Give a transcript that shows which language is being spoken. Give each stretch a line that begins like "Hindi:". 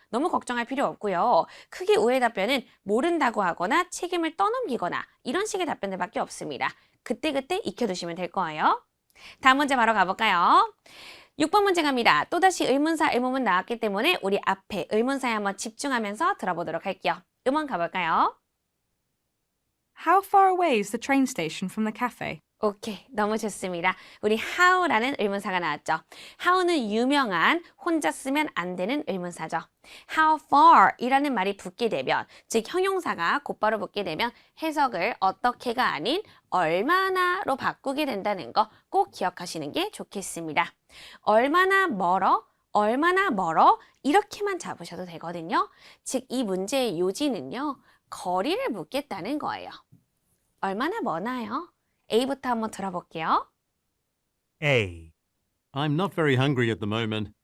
Korean: 너무 걱정할 필요 없고요. 크게 우회 답변은 모른다고 하거나 책임을 떠넘기거나 이런 식의 답변들밖에 없습니다. 그때그때 익혀두시면 될 거예요. 다음 문제 바로 가볼까요? 6번 문제 갑니다. 또다시 의문사, 의문문 나왔기 때문에 우리 앞에 의문사에 한번 집중하면서 들어보도록 할게요. 음원 가볼까요?
English: How far away is the train station from the cafe?
Korean: 오케이, 너무 좋습니다. 우리 how라는 의문사가 나왔죠. how는 유명한 혼자 쓰면 안 되는 의문사죠. How far 이라는 말이 붙게 되면, 즉 형용사가 곧바로 붙게 되면 해석을 어떻게가 아닌 얼마나로 바꾸게 된다는 거 꼭 기억하시는 게 좋겠습니다. 얼마나 멀어? 얼마나 멀어? 이렇게만 잡으셔도 되거든요. 즉 이 문제의 요지는요. 거리를 묻겠다는 거예요. 얼마나 머나요? A부터 한번 들어볼게요.
English: A. I'm not very hungry at the moment.